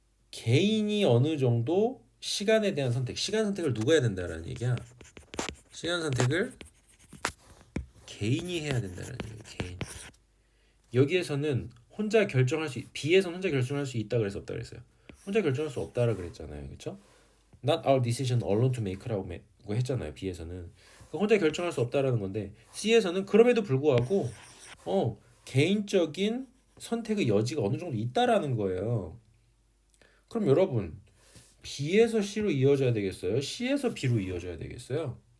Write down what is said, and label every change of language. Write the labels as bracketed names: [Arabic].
[Korean] 개인이 어느 정도 시간에 대한 선택, 시간 선택을 누가 해야 된다라는 얘기야. 시간 선택을 개인이 해야 된다는 얘기예요. 개인. 여기에서는 혼자 결정할 수, B에서는 혼자 결정할 수 있다 그래서 없다 그랬어요. 혼자 결정할 수 없다라 그랬잖아요, 그렇죠? [English] Not our decision alone to make라고 [Korean] 했잖아요, B에서는. 그러니까 혼자 결정할 수 없다라는 건데 C에서는 그럼에도 불구하고 개인적인 선택의 여지가 어느 정도 있다라는 거예요. 그럼 여러분 B에서 C로 이어져야 되겠어요? C에서 B로 이어져야 되겠어요?